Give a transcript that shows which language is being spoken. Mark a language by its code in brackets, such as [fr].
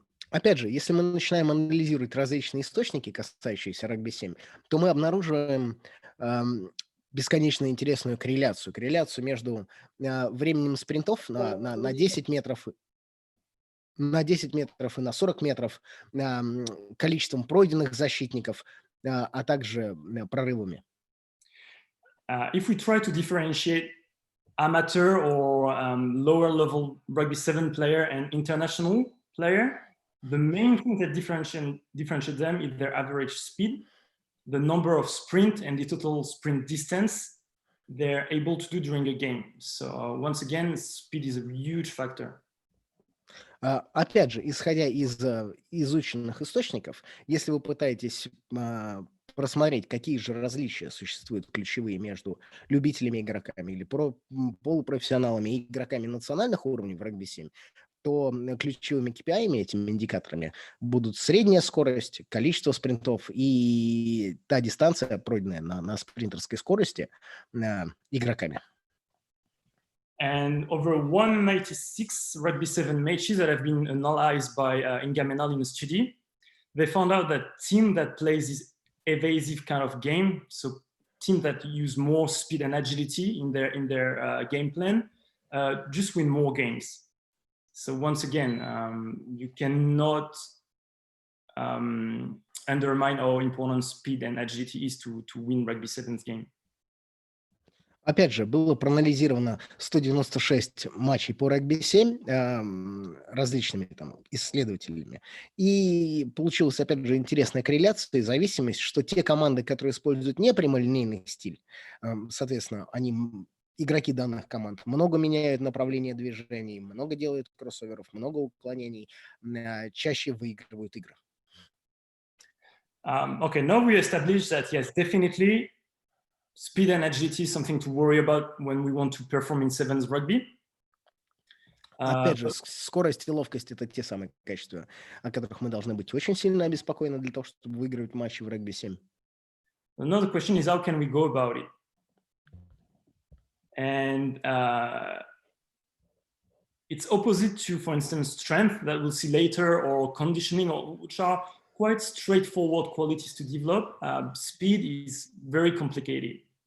[ru] Опять же, если мы начинаем анализировать различные источники, касающиеся регби-7, то мы обнаруживаем бесконечно интересную корреляцию между временем спринтов на 10 метров, на 10 метров и на 40 метров, количеством пройденных защитников, а также прорывами. [en] If we try to differentiate amateur or lower level rugby-7 player and international player, the main thing that differentiates them is their average speed, the number of sprint and the total sprint distance they're able to do during a game. So once again, speed is a huge factor. [ru] Опять же, исходя из изученных источников, если вы пытаетесь просмотреть, какие же различия существуют ключевые между любителями игроками или полупрофессионалами и игроками национальных уровней в регби-7, то ключевыми KPI, этими индикаторами, будут средняя скорость, количество спринтов и та дистанция, пройденная на спринтерской скорости игроками. [en] And over 196 rugby-7 matches that have been analyzed by Inga Menal in a study, they found out that team that plays this evasive kind of game, so team that use more speed and agility in their game plan, just win more games. So once again, you cannot undermine how important speed and agility is to win rugby-7's game. [ru] Опять же, было проанализировано 196 матчей по регби-7 различными там исследователями. И получилась, опять же, интересная корреляция и зависимость, что те команды, которые используют не прямолинейный стиль, соответственно, игроки данных команд много меняют направление движений, много делают кроссоверов, много уклонений, чаще выигрывают игры. [en] Okay, now we established that, yes, definitely, speed and agility is something to worry about when we want to perform in sevens rugby. [ru] Опять же, скорость и ловкость – это те самые качества, о которых мы должны быть очень сильно обеспокоены для того, чтобы выигрывать матчи в регби-7. [en] Another question is, how can we go about it? And it's opposite to, for instance, strength that we'll see later, or conditioning, which are quite straightforward qualities to develop. Speed is very complicated.